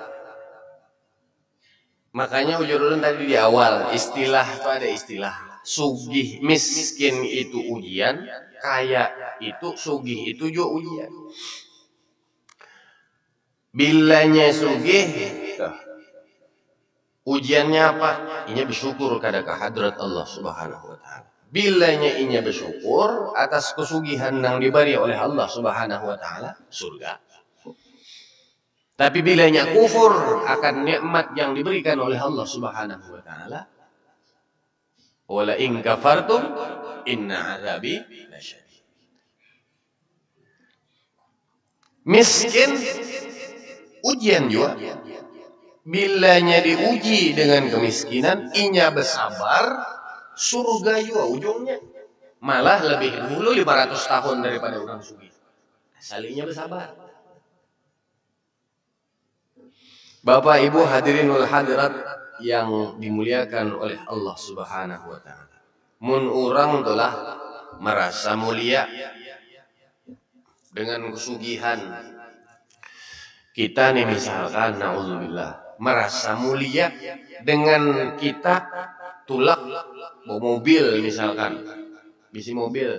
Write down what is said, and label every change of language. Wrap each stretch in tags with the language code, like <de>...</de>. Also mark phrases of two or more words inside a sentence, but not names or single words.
<bjn>Makanya ujur tadi di awal istilah itu ada istilah sugih miskin itu ujian, kaya itu sugih itu juga ujian. Bilanya sugih, ujiannya apa? Inya bersyukur kada ka hadrat</bjn> <ar>الله سبحانه وتعالى.</ar> <bjn>Bilanya inya bersyukur atas kesugihan yang diberi oleh</bjn> <ar>الله سبحانه وتعالى,</ar> <bjn>surga. Tapi bilanya kufur akan nikmat yang diberikan oleh</bjn> <ar>الله سبحانه وتعالى, ولئن كفرتم إن عذابي لشديد.</ar> <bjn>Miskin ujian juga. Bilanya diuji dengan kemiskinan, inya bersabar, surga juga ujungnya. Malah lebih dulu 500 tahun daripada orang sugih. Asalinya bersabar. Bapak Ibu</bjn> <ar>الحاضرين والحاضرات</ar> <bjn>yang dimuliakan oleh</bjn> <ar>الله سبحانه وتعالى.</ar> <bjn>Mun urang telah merasa mulia dengan kesugihan. Kita nih misalkan naudzubillah merasa mulia dengan kita tulak bawa mobil misalkan, bisi mobil.</bjn>